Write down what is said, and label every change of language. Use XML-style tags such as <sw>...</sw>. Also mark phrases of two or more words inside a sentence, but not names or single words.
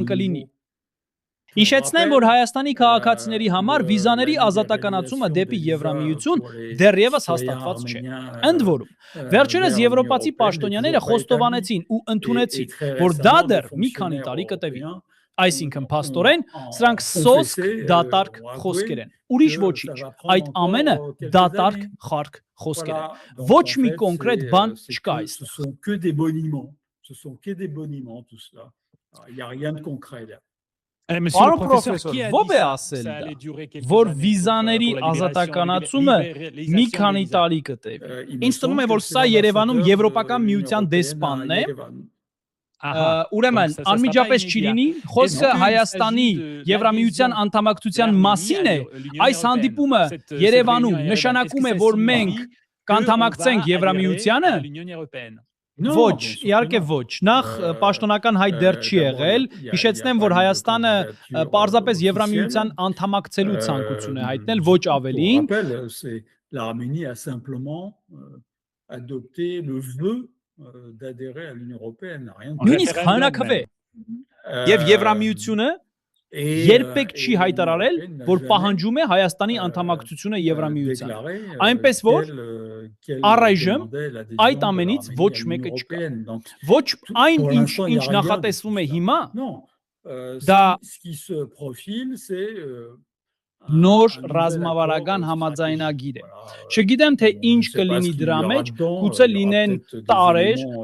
<hy>կլինի։ Հիշեցնեմ, որ Հայաստանի քաղաքացիների համար վիզաների ազատականացումը դեպի Եվրամիություն դեռևս հաստատված չէ։ Ընդ որում, վերջերս եվրոպացի պաշտոնյաները խոստովանեցին ու ընդունեցին, որ դա դեռ մի քանի տարի կտևի։ Այսինքն, փաստորեն, սրանք սոսկ դատարկ խոսքեր են։ Ուրիշ ոչինչ։ Այդ ամենը դատարկ խարկ խոսքեր են։ Ոչ մի կոնկրետ բան չկա այստեղ։</hy> <fr>Il y a rien de concret là.</fr> <hy>Պարոն պրոֆեսոր, ո՞վ է ասել դա, որ վիզաների ազատականացումը մի քանի տարի կտևի։ Ինձ թվում է, որ սա Երևանում Եվրոպական միության դեսպանն է։ Ուրեմն, անմիջապես չի լինի, խոսքը Հայաստանի Եվրամիության անդամակցության մասին է։ Այս հանդիպումը Երևանում նշանակում է, որ մենք կանդամակցենք Եվրամիությանը։ Ոչ, իհարկե ոչ։ Նախ պաշտոնական հայտ դեռ չի եղել։ Հիշեցնեմ, որ Հայաստանը պարզապես Եվրամիության անդամակցելու ցանկություն է հայտնել, ոչ ավելին։</hy> <fr>L'Arménie a simplement adopté le vœu d'adhérer à l'Union européenne.</fr> <hy>Նույնիսկ հանրաքվե։ Եվ Եվրամիությունը երբեք չի հայտարարել, որ պահանջում է Հայաստանի անդամակցությունը Եվրամիության։ Այնպես որ առայժմ այդ ամենից ոչ մեկը չկա։ Ոչ այն ինչ նախատեսվում է հիմա, դա նոր ռազմավարական համաձայնագիր է։ Չգիտեմ, թե ինչ կլինի դրա մեջ, գուցե լինեն տարեր</hy>